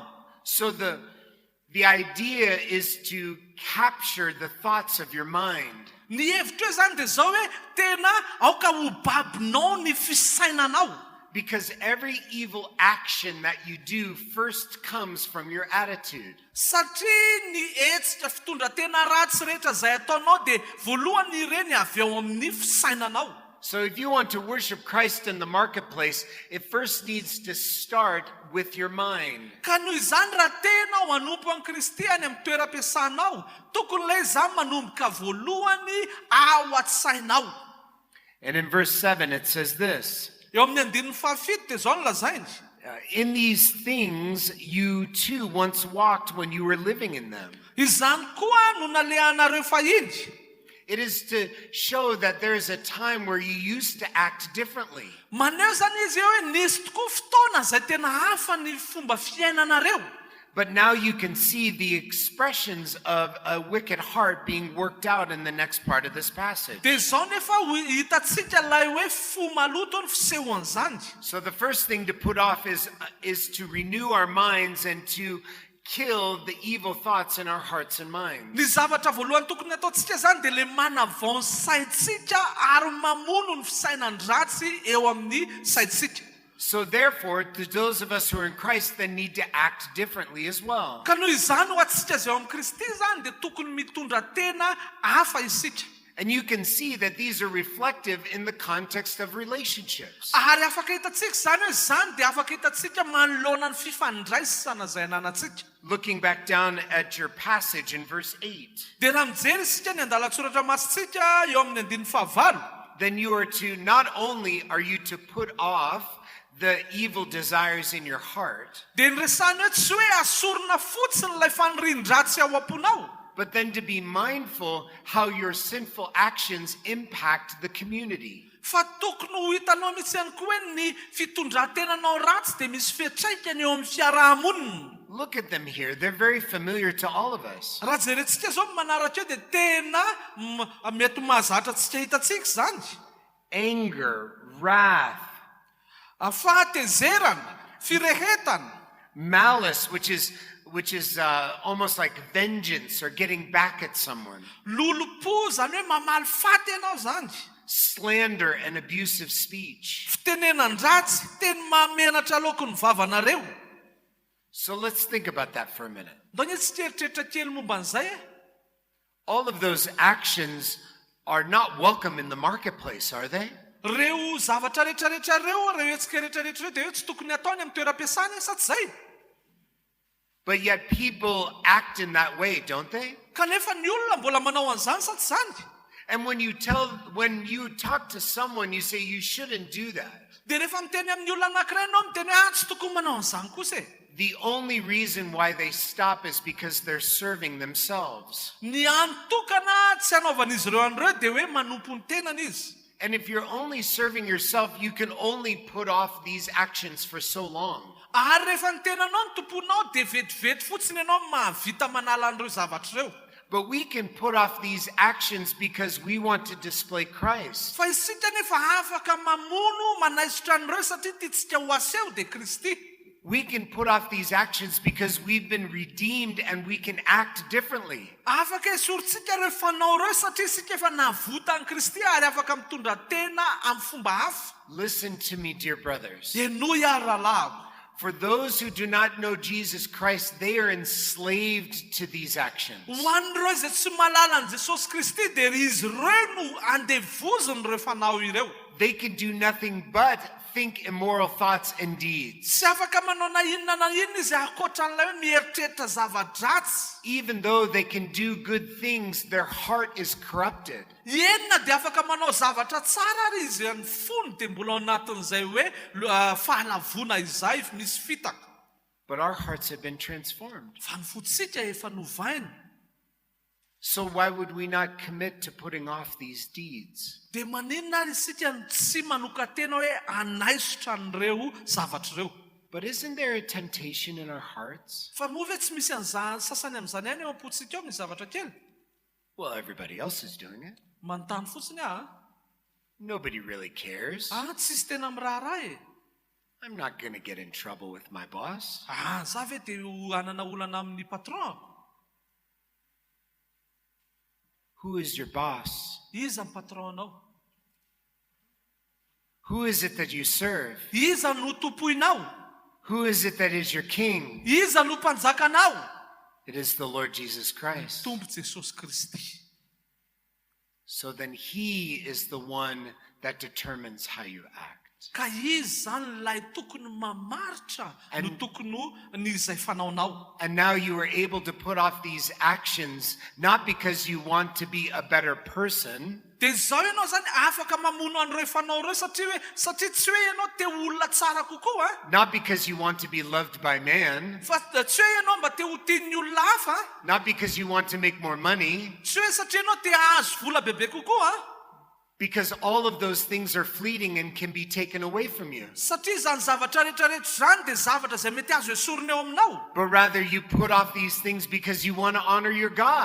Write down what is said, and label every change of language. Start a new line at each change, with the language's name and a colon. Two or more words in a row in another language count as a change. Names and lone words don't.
English: So the idea is to capture the thoughts of your mind.
Malagasy: Ny hevitra hoe zany dia zao hoe tena aoka ho babinao ny fisainanao.
English: Because every evil action that you do first comes from your attitude.
Malagasy: Satria ny hetsika fitondratena ratsy rehetra zay ataonao dia voalohany ireny avy ao amin'ny fisainanao.
English: So if you want to worship Christ in the marketplace, it first needs to start with your mind.
Malagasy: Ka noho izany raha tena ho hanompo an Kristy any amin'ny toeram-piasanao, tokony ilay izany manomboka voalohany ao an-tsainao.
English: And in verse 7 it says this,
Malagasy: Eo amin'ny andininy fahafito dia zao no lazainy.
English: in these things you too once walked when you were living in them.
Malagasy: Izany koa no nalehanareo fahiny.
English: It is to show that there is a time where you used to act differently.
Malagasy: Maneho zany izy eo hoe nisy tokoa fotoana zay tena hafa ny fomba fiainanareo.
English: But now you can see the expressions of a wicked heart being worked out in the next part of this passage.
Malagasy: Dia zao nefa hitantsika ilay hoe fo maloto ny fisehoan'izany.
English: So the first thing to put off is to renew our minds and to kill the evil thoughts in our hearts and minds.
Malagasy: Ny zavatra voalohany tokony ataontsika zany dia le manavao ny saintsika ary mamono ny fisainandratsy eo amin'ny saintsika.
English: So therefore, to those of us who are in Christ then need to act differently as well.
Malagasy: Ka noho izany ho antsika zay ao amin'ny Kristy zany dia tokony mitondra tena hafa isika.
English: And you can see that these are reflective in the context of relationships.
Malagasy: Ary afaka hitantsika zany hoe zany dia afaka hitantsika manoloana ny fifandraisana zay ananantsika.
English: Looking back down at your passage in verse 8,
Malagasy: Dia raha mijery isika ny andalatsoratra masitsika eo amin'ny andininy fahavalo,
English: then you are to, not only are you to put off the evil desires in your heart,
Malagasy: dia nyresany hoe tsy hoe asorona fotsiny ilay fanirian-dratsy ao am-ponao,
English: but then to be mindful how your sinful actions impact the community.
Malagasy: fa tokony ho hitanao mihitsy ihany koa hoe ny fitondran-tenanao ratsy dia misy fiatraikany eo amin'ny fiarahamonina.
English: Look at them here. They're very familiar to all of us.
Malagasy: Raha jerentsika zao manaraka eo dia tena mety mahazatra antsika hitantsika zany.
English: Anger, wrath,
Malagasy: Fahatezerana, firehetana,
English: malice, which is almost like vengeance or getting back at someone,
Malagasy: lolopo zany hoe mamaly faty ianao zany,
English: slander and abusive speech.
Malagasy: fitenenan-dratsy, teny mahamenatra laoko ny vavanareo.
English: So let's think about that for a minute.
Malagasy: Ndao ny tsy eritreritra kely momba an'izay e.
English: All of those actions are not welcome in the marketplace, are they?
Malagasy: Reo zavatra rehetrarehetra reo, reo hetsika rehetrarehetra reo dia eo tsy tokony ataony amin'ny toeram-piasana sa tsy zay.
English: But yet people act in that way, don't they?
Malagasy: Kanefa ny olona mbola manao an'izany sa tsy zany.
English: And when you talk to someone, you say you shouldn't do that.
Malagasy: Dia rehefa miteny amin'ny olona anankiray ianao miteny hoe tsy tokony manao an'izany kosa e.
English: The only reason why they stop is because they're serving themselves.
Malagasy: Ny antokana tsy hanaovan'izy ireo an'ireo dia hoe manompo ny tenany izy.
English: And if you're only serving yourself, you can only put off these actions for so long.
Malagasy: Ary rehefa ny tenanao ny tomponao dia vetivety fotsiny ianao mahavita manala an'ireo zavatra ireo.
English: But we can put off these actions because we want to display Christ.
Malagasy: Fa isika nefa afaka mamono manaisotra an'ireo satria tiantsika ho aseho dia Kristy.
English: We can put off these actions because we've been redeemed and we can act differently.
Malagasy: Afaka esorintsika ireo fanao ireo satria isika efa navota an'i Kristy ary afaka mitondra tena amin'ny fomba hafa.
English: Listen to me, dear brothers.
Malagasy: Enoy ary rahalahy.
English: For those who do not know Jesus Christ, they are enslaved to these actions.
Malagasy: Ho an'ireo izay tsy malala an'i Jesosy Kristy dia izy ireo no andevoziny ireo fanao ireo.
English: They can do nothing but think immoral thoughts and deeds.
Malagasy: Tsy afaka manao na inona izy ankoatran'ilay hoe mieritreritra zava-dratsy.
English: Even though they can do good things, their heart is corrupted.
Malagasy: Enina dia afaka manao zavatra tsara ary izy ny fony dia mbola ao anatin'izay hoe fahalavona izay misy fitaka.
English: But our hearts have been transformed.
Malagasy: Fa ny fotsika efa novaina.
English: So why would we not commit to putting off these deeds?
Malagasy: Dia maninona ary isika tsy manokatena hoe anaisotra an'ireo zavatra ireo.
English: But isn't there a temptation in our hearts?
Malagasy: Fa moa ve tsy misy an'izany sasany amin'izany ihany eo am-potsika eo misy zavatra kely.
English: Well, everybody else is doing it.
Malagasy: Manontany fotsiny
English: Nobody really cares.
Malagasy: Tsisy tena miraharaha e.
English: I'm not going to get in trouble with my boss.
Malagasy: Za ve dia hanana olana amin'ny patron.
English: Who is your boss?
Malagasy: Iza ny patronao?
English: Who is it that you serve?
Malagasy: Iza no tompoinao?
English: Who is it that is your king?
Malagasy: Iza no mpanjakanao?
English: It is the Lord Jesus Christ.
Malagasy: Tompo Jesosy Kristy.
English: So then he is the one that determines how you act.
Malagasy: Ka izy zany ilay tokony mamaritra no tokony ny izay fanaonao.
English: And now you are able to put off these actions not because you want to be a better person,
Malagasy: Dia zao ianao zany afaka mamono an'ireo fanao ireo satria tsy hoe ianao te olona tsara kokoa
English: not because you want to be loved by man,
Malagasy: fa tsy hoe ianao mba te ho tian'ny olona hafa
English: not because you want to make more money,
Malagasy: tsy hoe satria ianao te ahazo vola bebe kokoa
English: because all of those things are fleeting and can be taken away from you.
Malagasy: satria zany zavatra rehetrarehetra zany dia zavatra izay mety azo esorina eo aminao.
English: But rather you put off these things because you want to honor your God.